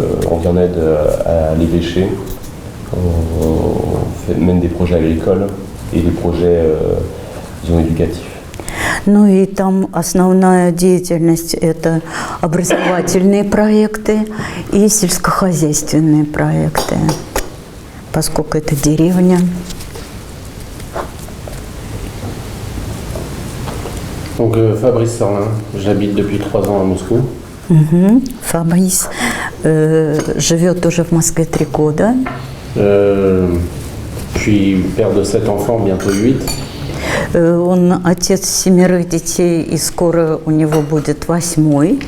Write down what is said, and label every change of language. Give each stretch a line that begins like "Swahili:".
French: On vient en aide à l'évêché. On mène des projets à l'école et des projets disons, éducatifs.
Russian: Ну и там основная деятельность – это образовательные проекты и сельскохозяйственные проекты, поскольку это деревня.
French: Donc Fabrice Sarlin, j'habite depuis 3 ans à Moscou.
Russian: Fabrice живет уже в Москве 3 года.
French: Je suis père de 7 enfants, bientôt 8.
Russian: Он отец 7 детей, и скоро у него будет 8-й.